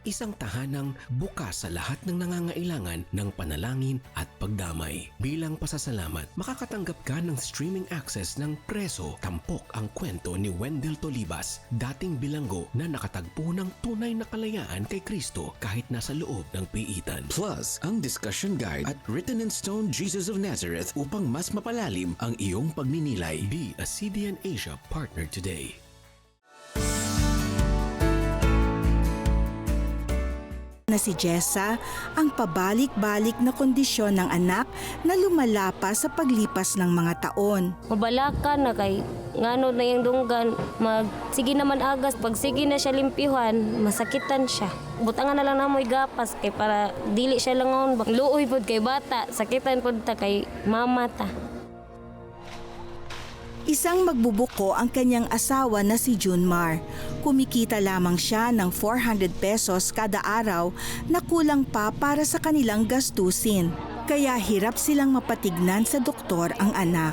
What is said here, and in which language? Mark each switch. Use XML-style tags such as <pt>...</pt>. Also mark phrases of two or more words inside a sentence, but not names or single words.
<tl>Isang tahanang bukas sa lahat ng nangangailangan ng panalangin at pagdamay. Bilang pasasalamat, makakatanggap ka ng</tl> <en>streaming access</en> <tl>ng Preso, tampok ang kwento ni Wendell Tolibas, dating bilanggo na nakatagpo ng tunay na kalayaan kay Kristo kahit nasa loob ng piitan. Plus, ang</tl> <en>discussion guide</en> <tl>at Written in Stone Jesus of Nazareth upang mas mapalalim ang iyong pagninilay.</tl> <en>Be a CBN Asia partner today.</en> <tl>Na si Jessa ang pabalik-balik na kondisyon ng anak na lumala pa sa paglipas ng mga taon.</tl> <ceb>Mabalakan na kay ngano na yung dunggan. Sige naman agas, pag sige na siya limpyuhan, masakitan siya. Butangan na lang namoy gapas kay para dili siya langon. Luoy pod kay bata, sakitan pod ta kay mama ta.</ceb> <tl>Isang magbubuko ang kanyang asawa na si Junmar. Kumikita lamang siya ng 400 pesos kada araw na kulang pa para sa kanilang gastusin. Kaya hirap silang mapatignan sa doktor ang anak.</tl>